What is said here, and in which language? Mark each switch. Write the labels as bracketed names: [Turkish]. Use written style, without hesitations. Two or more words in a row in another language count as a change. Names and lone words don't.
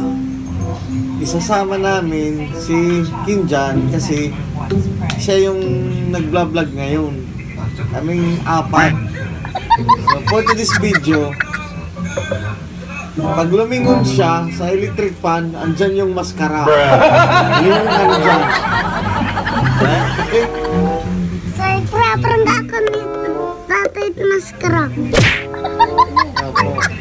[Filipino] Isasama namin si Kinjan kasi siya yung nag-vlog ngayon. Kaming apat. [English] So for today's video, [Filipino] pag lumingon siya sa [English] electric fan, [Filipino] andyan yung maskara. Yung andyan. [Indonesian] Saya pura-pura nggak akan pakai maskara. [Filipino] Opo.